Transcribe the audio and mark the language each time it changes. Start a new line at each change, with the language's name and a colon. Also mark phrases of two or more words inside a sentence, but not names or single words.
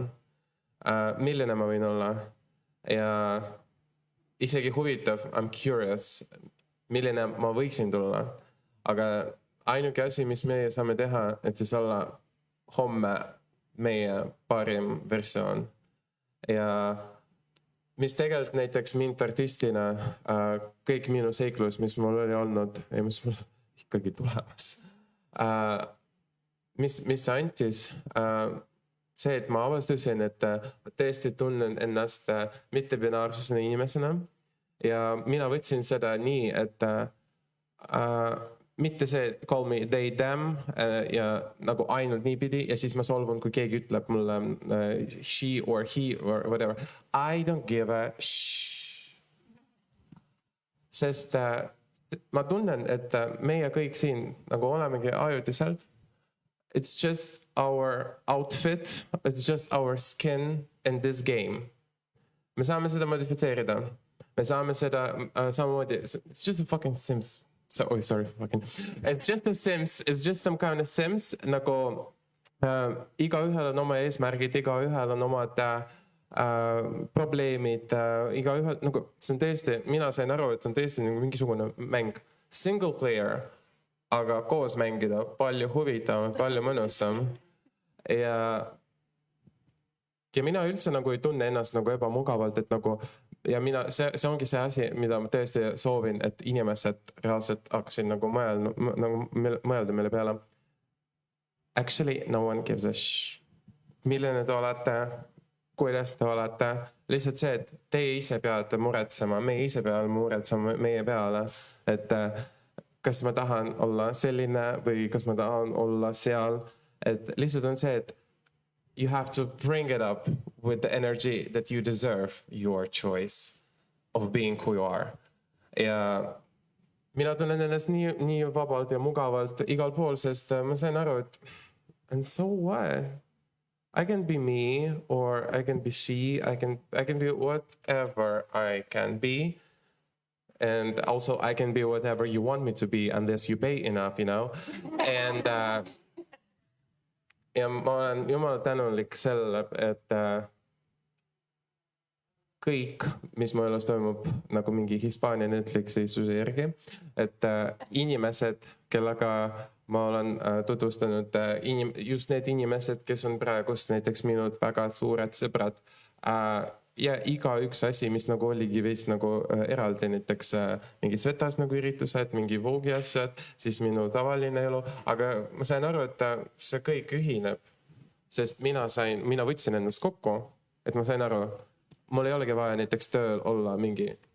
Estonian: milline ma võin olla ja isegi huvitav,
English: I'm curious,
Estonian: milline ma võiksin tulla, aga ainuke asi, mis meie saame teha, et siis olla homme meie parim versioon ja mis tegelikult näiteks mind artistina, kõik minu seiklus, mis mul oli olnud ja mis mul ikkagi tulemas, mis see antis, see, et ma avastasin, et tõesti tunnen ennast mittebinaarsusena inimesena ja mina võtsin seda nii, et mitte see
English: call me they, them
Estonian: ja nagu ainult niipidi ja siis ma solvun, kui keegi ütleb mulle
English: she or he or whatever. I don't give a shh.
Estonian: Sest ma tunnen, et meie kõik siin nagu olemegi ajutiselt.
English: It's just our outfit, it's just our skin in this game.
Estonian: Me saame seda modifitseerida. Me saame seda samamoodi,
English: it's just a fucking Sims. It's just a Sims, it's just some kind of Sims,
Estonian: nagu igaühel on oma eesmärgid, igaühel on omad probleemid igaühel, nagu see on tõesti, mina sain aru, et see on tõesti nagu mingisugune mäng.
English: Single player,
Estonian: aga koos mängida palju huvitavam, palju mõnusam. Ja mina üldse nagu ei tunne ennast nagu ebamugavalt, et nagu ja see ongi see asi, mida ma tõesti soovin, et inimesed reaalselt hakkasid nagu mõelda meile peale.
English: Actually, no one gives a
Estonian: milline te olete, kuidas te olete. Lihtsalt see, et teie ise peate muretsema, meie ise peame muretsema meie peale, et kas ma tahan olla selline või kas ma tahan olla seal. Et lihtsalt on see, et
English: you have to bring it up with the energy that you deserve your choice of being who you are.
Estonian: Ja mina tunnen ennast nii vabalt ja mugavalt igal pool, sest ma sain aru, et
English: and so what? I can be me or I can be she. I can be whatever I can be. And also I can be whatever you want me to be unless you pay enough, you know?
Estonian: And ja ma olen jumala tänulik selle, et kõik, mis mu elus toimub nagu mingi Hispaania Netflixi suse järgi, et inimesed, kellega ma olen tutvustanud, just need inimesed, kes on praegust näiteks minu väga suured sõbrad ja iga üks asi, mis nagu oligi veits nagu eraldi, näiteks mingi Svetas nagu üritused, mingi Voogi asjad, siis minu tavaline elu, aga ma sain aru, et see kõik ühineb, sest mina võtsin ennast kokku, et ma sain aru, mul ei olegi vaja näiteks tööl olla mingi